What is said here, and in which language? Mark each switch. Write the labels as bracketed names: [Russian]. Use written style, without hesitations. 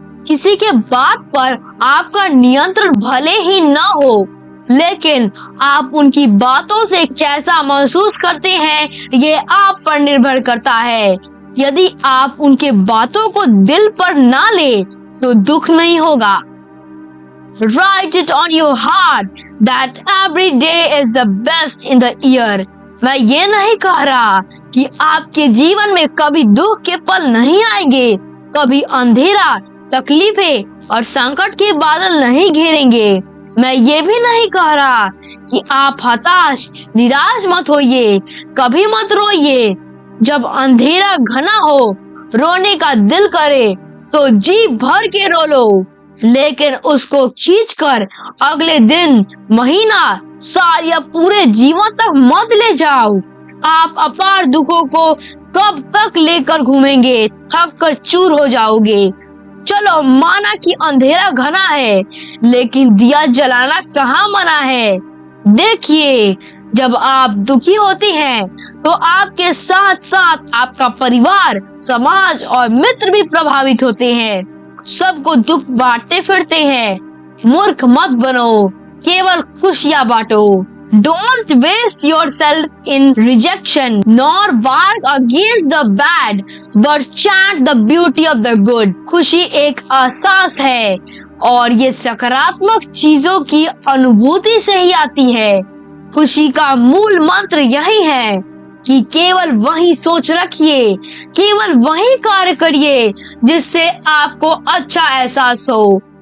[Hindi] किसी के बात पर आपका नियंत्रण भले ही न हो, लेकिन आप उनकी बातों से कैसा महसूस करते हैं ये आप पर निर्भर करता है। यदि आप उनके बातों को दिल पर ना ले तो दुख नहीं होगा। [English] Write it on your heart that every day is the best in the year. [Hindi] मैं ये नहीं कह रहा कि आपके जीवन में कभी दुख के पल नहीं आएंगे, कभी अंधेरा, तकलीफें और संकट के बादल नहीं घेरेंगे। मैं ये भी नहीं कह रहा कि आप हताश, निराश मत होइए, कभी मत रोइए। जब अंधेरा घना हो, रोने का दिल करे तो जी भर के रो लो, लेकिन उसको खींचकर अगले दिन, महीना, साल या पूरे जीवन तक मत ले जाओ। आप अपार दुखों को कब तक लेकर घूमेंगे, थक कर चूर हो जाओगे। चलो माना कि अंधेरा घना है, लेकिन दिया जलाना कहाँ मना है। देखिए, जब आप दुखी होती हैं, तो आपके साथ साथ आपका परिवार, समाज और मित्र भी प्रभावित होते हैं। सबको दुख बांटते फिरते हैं। मूर्ख मत बनो, केवल खुशियां बांटो। [English] Don't waste yourself in rejection, nor bark against the bad, but chant the beauty of the good. [Hindi] खुशी एक एहसास है और ये सकारात्मक चीजों की अनुभूति से ही आती है। खुशी का मूल मंत्र यही है कि केवल वही सोच रखिए, केवल वही कार्य करिए जिससे आपको अच्छा एहसास हो।